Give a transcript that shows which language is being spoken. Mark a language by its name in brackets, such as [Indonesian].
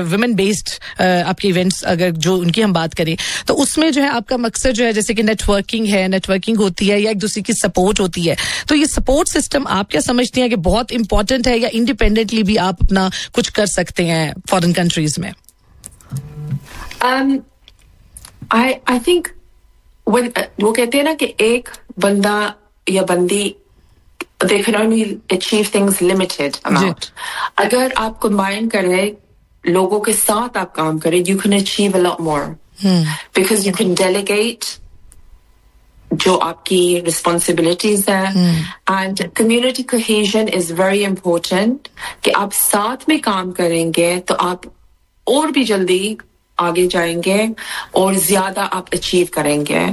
[Hindi] Women based आपके events अगर जो उनकी हम बात करें तो उसमें जो है आपका मकसद जो है जैसे कि नेटवर्किंग है, नेटवर्किंग होती है या एक दूसरे की सपोर्ट होती है, तो ये सपोर्ट सिस्टम आप क्या समझती हैं कि बहुत इंपॉर्टेंट है या इंडिपेंडेंटली भी आप अपना कुछ कर सकते हैं फॉरेन कंट्रीज में? [English] I think when [Hindi] वो कहते हैं ना कि एक बंदा या बंदी [English] they can only achieve things limited amount. [Hindi] अगर आप combine करें लोगों के साथ आप काम करें [English] you can achieve a lot more because you can delegate [Hindi] जो आपकी responsibilities हैं [English] and community cohesion is very important [Hindi] कि आप साथ में काम करेंगे तो आप और भी जल्दी आगे जाएंगे और ज्यादा आप अचीव करेंगे.